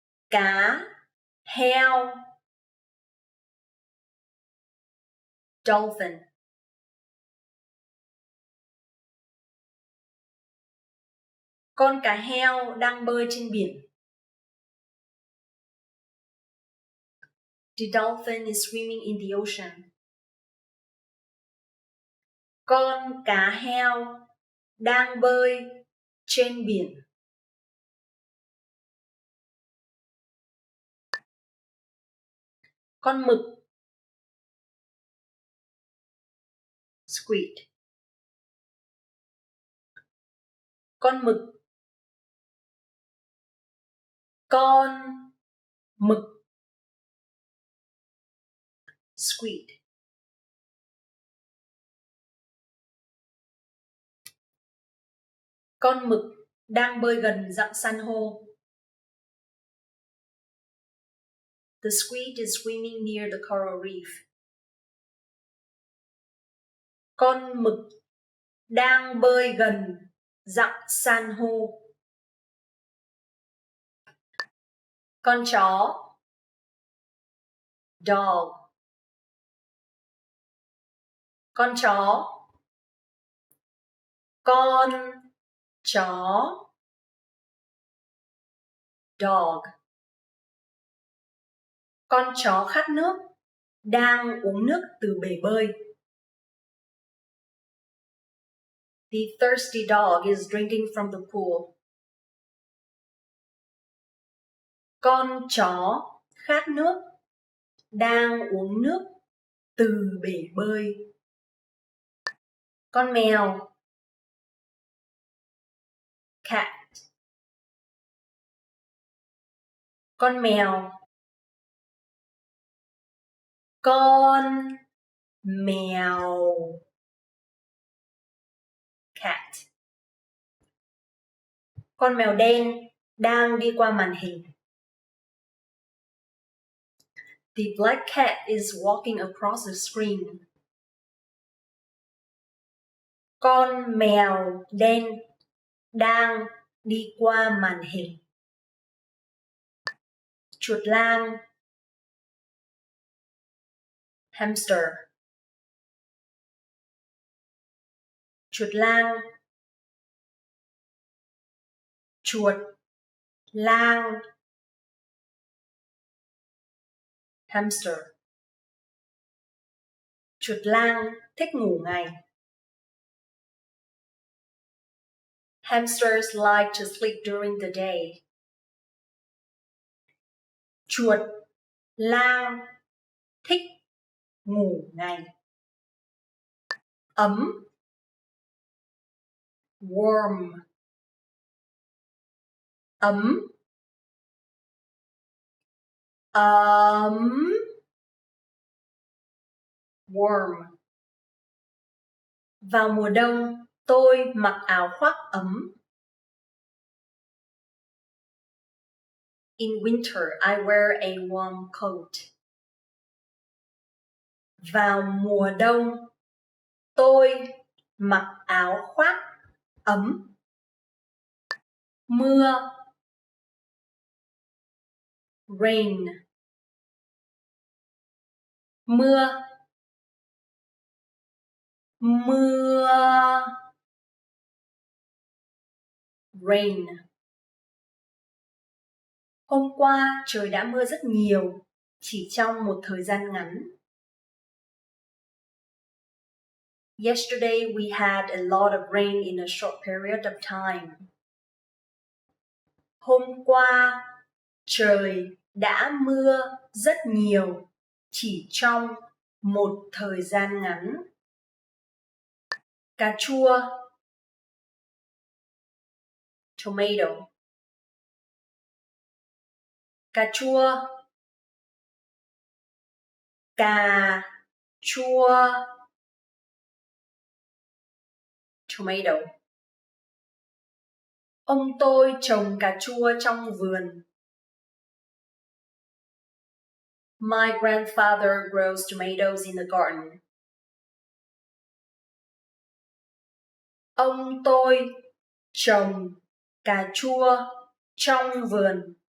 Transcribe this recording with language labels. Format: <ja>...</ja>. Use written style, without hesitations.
<vi>Cá heo.</vi> <en>Dolphin.</en> <vi>Con cá heo đang bơi trên biển.</vi> <en>The dolphin is swimming in the ocean.</en> <vi>Con cá heo đang bơi trên biển. Con mực.</vi> <en>Squid.</en> <vi>Con mực. Con mực.</vi> <en>Squid.</en> <vi>Con mực đang bơi gần rặng san hô.</vi> <en>The squid is swimming near the coral reef.</en> <vi>Con mực đang bơi gần rặng san hô. Con chó.</vi> <en>Dog.</en> <vi>Con chó. Con chó.</vi> <en>Dog.</en> <vi>Con chó khát nước, đang uống nước từ bể bơi.</vi> <en>The thirsty dog is drinking from the pool.</en> <vi>Con chó khát nước, đang uống nước từ bể bơi. Con mèo.</vi> <en>Cat.</en> <vi>Con mèo. Con mèo.</vi> <en>Cat.</en> <vi>Con mèo đen đang đi qua màn hình.</vi> <en>The black cat is walking across the screen.</en> <vi>Con mèo đen đang đi qua màn hình. Chuột lang.</vi> <en>Hamster.</en> <vi>Chuột lang. Chuột lang.</vi> <en>Hamster.</en> <vi>Chuột lang thích ngủ ngày.</vi> <en>Hamsters like to sleep during the day.</en> <vi>Chuột lang thích ngủ ngày. Ấm.</vi> <en>Warm.</en> <vi>Ấm. Ấm.</vi> <en>Warm.</en> <vi>Vào mùa đông, tôi mặc áo khoác ấm.</vi> <en>In winter, I wear a warm coat.</en> <vi>Vào mùa đông, tôi mặc áo khoác ấm. Mưa.</vi> <en>Rain.</en> <vi>Mưa. Mưa.</vi> <en>Rain.</en> <vi>Hôm qua trời đã mưa rất nhiều, chỉ trong một thời gian ngắn.</vi> <en>Yesterday we had a lot of rain in a short period of time.</en> <vi>Hôm qua trời đã mưa rất nhiều, chỉ trong một thời gian ngắn. Cà chua.</vi> <en>Tomato.</en> <vi>Cà chua. Cà chua.</vi> <en>Tomato.</en> <vi>Ông tôi trồng cà chua trong vườn.</vi> <en>My grandfather grows tomatoes in the garden.</en> <vi>Ông tôi trồng cà chua trong vườn.</vi>